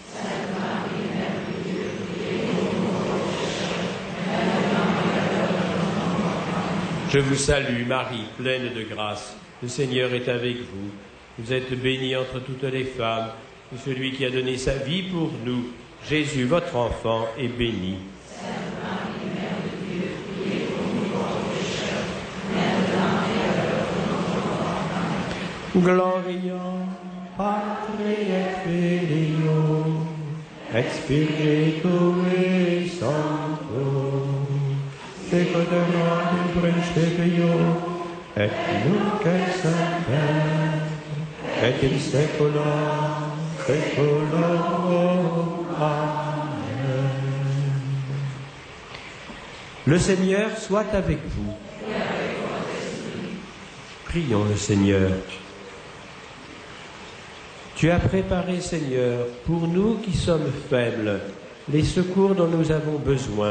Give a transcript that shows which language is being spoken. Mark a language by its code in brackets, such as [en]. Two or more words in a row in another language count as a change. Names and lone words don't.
[fr] Je vous salue, Marie, pleine de grâce. Le Seigneur est avec vous. Vous êtes bénie entre toutes les femmes, et celui qui a donné sa vie pour nous, Jésus, votre enfant, est béni. [la] Gloria Patri et Filio et Spiritui Sancto, sicut erat in principio et nunc et semper et in saecula saeculorum. Amen. [fr] Le Seigneur soit avec vous. Prions le Seigneur. Tu as préparé, Seigneur, pour nous qui sommes faibles, les secours dont nous avons besoin.